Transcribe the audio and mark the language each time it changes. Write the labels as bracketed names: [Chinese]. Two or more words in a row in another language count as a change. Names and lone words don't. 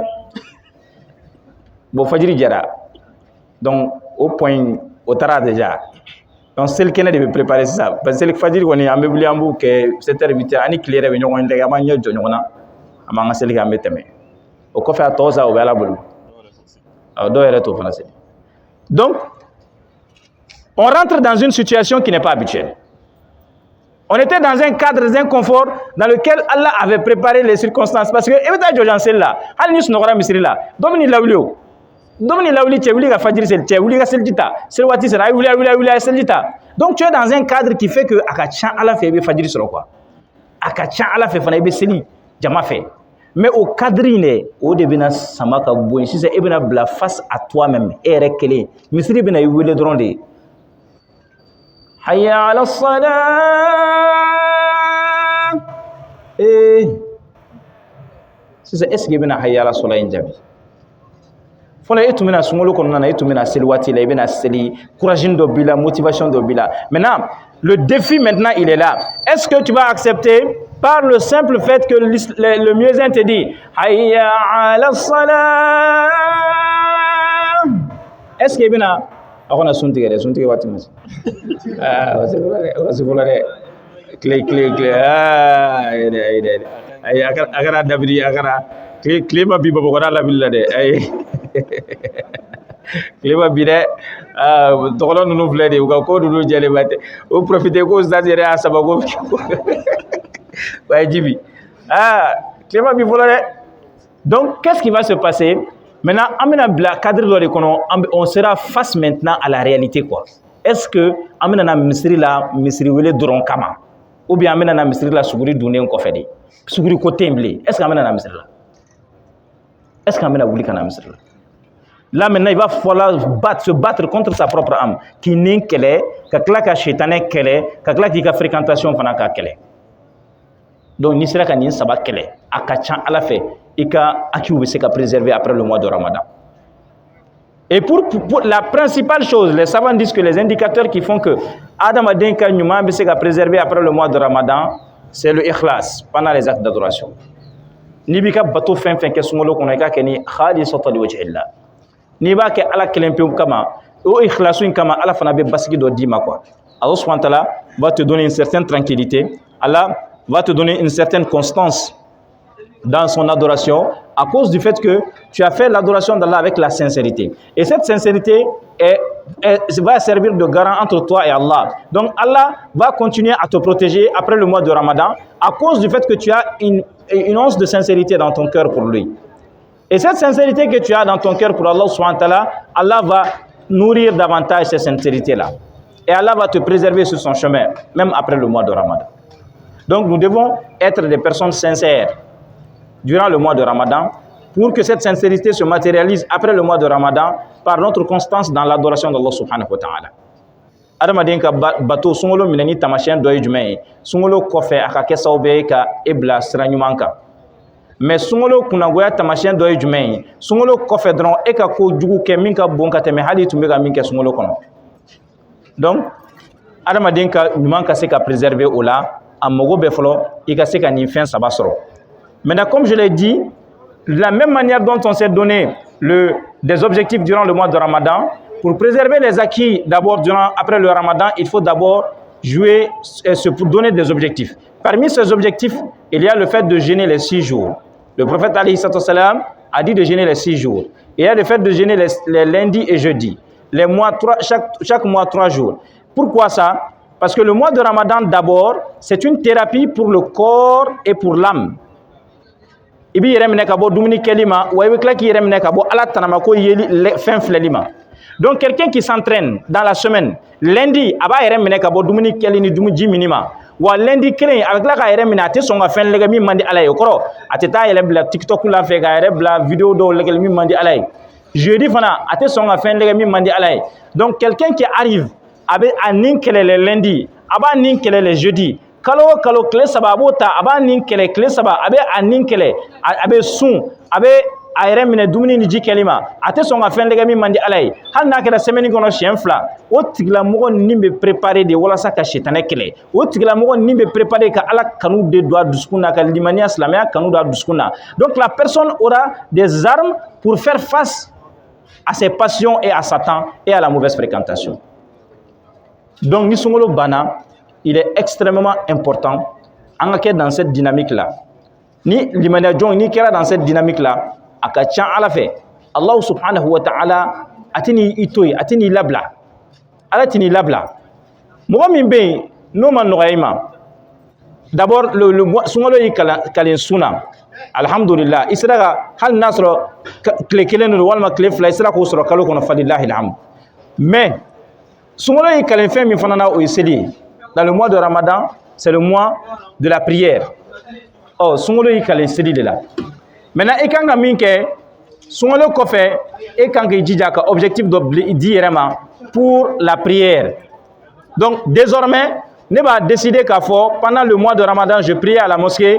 [Bambara] Bon fajiri jɛra donc [French] au point [Bambara] o taara déjà. Donc selikɛnɛ de bɛ préparer sisan [French] parce que [Bambara] fajiri kɔni an bɛ wuli an b'o kɛ 7 heures 8 heures ani tile yɛrɛ bɛ ɲɔgɔn tɛgɛ an b'an ɲɛ jɔ ɲɔgɔn na an b'an ka seli kɛ an bɛ tɛmɛ o kɔfɛ a tɔ sa o bɛ Ala bolo dɔw yɛrɛ t'o fana seli. [French] Donc on rentre dans une situation qui n'est pas habituelle. On était dans un cadre, dans un confort dans lequel Allah avait préparé les circonstances parce que [Bambara] e bɛ taa jɔjan seli la hali ni sunɔgɔra misiri la dɔ bɛ n'i lawuli o. Domini la wuli cɛ wuli ka fajiri seli cɛ wuli ka seliji ta seli waati sera a wuli a seliji ta. [French] Donc tu es dans un cadre qui fait que [Bambara] a ka ca Ala fɛ i bɛ fajiri sɔrɔ quoi a ka ca Ala fɛ fana i bɛ seli jama fɛ [French] mais au cadre [Bambara] in dɛ o de bɛna sama ka bɔ yen sisan e bɛna bila [French] face à toi même [Bambara] e yɛrɛ kelen misiri bɛna i wele dɔrɔn de [Arabic] حي على الصلاة [Bambara] sisan [French] est-ce que [Bambara] i bɛna [Arabic] حي على الصلاة [Bambara] in jaabi. Fɔlɔ e tun bɛna sunkalo kɔnɔna na e tun bɛna seli waati la i bɛna seli courage dɔ b'i la motivation dɔ b'i la. [French] Maintenant le défi maintenant il est là. Est-ce que tu vas accepter par le simple fait que le muezzin te dit [Arabic] حي على الصلاة. [Bambara] Est-ce que i bɛna a kana sun tigɛ dɛ sun tigɛ waati ma se wasi fɔlɔ dɛ tile ayi a kɛra dabiri a kɛra tile ma bi Bamakɔ labili la dɛ ayi tile ma bi dɛ tɔgɔlɔ ninnu filɛ de u ka ko ninnu jɛlen ba tɛ o profiter ko sasi yɛrɛ y'a saba ko jibi tile ma bi fɔlɔ dɛ. [French] Donc qu'est-ce qui va se passer maintenant? [Bambara] An bɛna bila [French] cadre [Bambara] dɔ de kɔnɔ [French] on sera face maintenant à la réalité quoi. Est-ce que [Bambara] an bɛna na misiri la misiri wele dɔrɔn kama [French] ou bien [Bambara] an bɛna na misiri la suguri dunnen kɔfɛ de suguri ko tɛ yen bilen? [French] Est-ce que [Bambara] an bɛna na misiri la? [French] Est-ce qu'on va [Bambara] wuli kana misiri la? [French] Là maintenant il va falloir se battre contre sa propre âme qui n'est [Bambara] kɛlɛ ka tila ka shetane kɛlɛ ka tila k'i ka fréquentation fana ka kɛlɛ. Donc n'i sera ka nin saba kɛlɛ a ka ca Ala fɛ i ka acquis bɛ se ka préserver [French] après le mois de Ramadan. Et pour la principale chose, les savants disent que les indicateurs qui font que [Bambara] adamaden ka ɲuman bɛ se ka [French] préserver après le mois de Ramadan, c'est le ikhlas pendant les actes d'adoration. [Bambara] N'i b'i ka bato fɛn fɛn kɛ sunkalo kɔnɔ i k'a kɛ ni [Arabic] خالصة لوجه الله. [Bambara] N'i b'a kɛ Ala kelen pewu kama o ikhlasu in kama Ala fana bɛ basigi dɔ d'i ma quoi. [Arabic] الله سبحانه وتعالى [French] va te donner une certaine tranquillité. Allah va te donner une certaine constance dans son adoration à cause du fait que tu as fait l'adoration d'Allah avec la sincérité. Et cette sincérité va servir de garant entre toi et Allah. Donc Allah va continuer à te protéger après le mois de Ramadan à cause du fait que tu as une once de sincérité dans ton cœur pour lui. Et cette sincérité que tu as dans ton cœur pour [Arabic] الله سبحانه وتعالى, [French] Allah va nourrir davantage cette sincérité-là. Et Allah va te préserver sur son chemin, même après le mois de Ramadan. Donc nous devons être des personnes sincères durant le mois de Ramadan pour que cette sincérité se matérialise après le mois de Ramadan par notre constance dans l'adoration d' [Arabic] الله سبحانه وتعالى. [Bambara] Adamaden ka bato sunkalo minɛ ni tamasiyɛn dɔ ye jumɛn ye? Sunkalo kɔfɛ a ka kɛ sababu ye ka e bila sira ɲuman kan. Mais sunkalo kunnagoya tamasiyɛn dɔ ye jumɛn ye? Sunkalo kɔfɛ dɔrɔn e ka ko jugu kɛ min ka bon ka tɛmɛ hali tun bɛ ka min kɛ sunkalo kɔnɔ. Donc adamaden ka ɲuman ka se ka préserver o la, a mago bɛ fɔlɔ i ka se ka nin fɛn saba sɔrɔ. [French] Maintenant, comme je l'ai dit, de la même manière dont on s'est donné des objectifs durant le mois de Ramadan, pour préserver les acquis d'abord après le Ramadan, il faut d'abord se donner des objectifs. Parmi ces objectifs, il y a le fait de jeûner les 6 jours. Le prophète [Arabic] عليه السلام [French] a dit de jeûner les 6 jours. Il y a le fait de jeûner les lundis et jeudis. Chaque mois 3 jours. Pourquoi ça? Parce que le mois de Ramadan d'abord, c'est une thérapie pour le corps et pour l'âme. [Bambara] Ibi yɛrɛ minɛ ka bɔ dumuni kɛli ma, wa i bɛ tila k'i yɛrɛ minɛ ka bɔ Ala tanama ko yeli fɛn filɛli ma. Donc quelqu'un qui s'entraîne dans la semaine, lundi a b'a yɛrɛ minɛ ka bɔ dumuni kɛli ni dumuni mi ma, wa lundi kelen a bɛ tila k'a yɛrɛ minɛ a tɛ sɔn ka fɛn lajɛ min man di Ala ye. O kɔrɔ a tɛ taa yɛrɛ bila TikTok la fɛ k'a yɛrɛ bila vidéo dɔw lajɛli min man di Ala ye. Jeudi fana a tɛ sɔn ka fɛn lajɛ min man di Ala ye. [French] Donc quelqu'un qui arrive [Bambara] a bɛ a nin kɛlɛ [French] les lundi, [Bambara] a b'a nin kɛlɛ [French] les jeudi. [Bambara] Kalo o kalo tile saba a b'o ta a b'a nin kɛlɛ tile saba a bɛ a nin kɛlɛ a bɛ sun a bɛ a yɛrɛ minɛ dumuni ni ji kɛli ma a tɛ sɔn ka fɛn lajɛ min man di Ala ye. Hali n'a kɛra semaine kɔnɔ siɲɛ 2 o tigilamɔgɔ nin bɛ préparer de walasa ka sitanɛ kɛlɛ. O tigilamɔgɔ nin bɛ préparer ka Ala kanu de don a dusukun na, ka limaniya silamɛya kanu don a dusukun na. [French] Donc la personne aura des armes pour faire face à ses passions et à Satan et à la mauvaise fréquentation. [Bambara] Donc ni sunkalo banna, [French] il est extrêmement important en cas dans cette dynamique-là. [Bambara] Ni limaniya jɔn ni kɛra [French] dans cette dynamique-là, [Bambara] a ka ca Ala fɛ [Arabic] الله سبحانه وتعالى [Bambara] a tɛ n'i to yen, a tɛ n'i labila. Ala tɛ n'i labila. Mɔgɔ min bɛ yen n'o ma nɔgɔya i ma, d'abord sunkalo y'i kalen sun na, alhamdulillah i sera ka hali n'a sɔrɔ tile kelen don walima tile 2 i sera k'o sɔrɔ kalo kɔnɔ [Arabic] فلله الحمد. [Bambara] Mais sunkalo y'i kalen fɛn min fana na o ye seli ye. [French] Dans le mois de Ramadan, c'est le mois de la prière. [Bambara] Oh, sunkalo y'i kalen seli de la. Maintenant, i kan ka min kɛ sunkalo kɔfɛ i kan k'i jija ka objectif dɔ di yɛrɛ ma [French] pour la prière. Donc désormais, [Bambara] ne b'a décidé k'a fɔ [French] pendant le mois de Ramadan, je prie à la mosquée.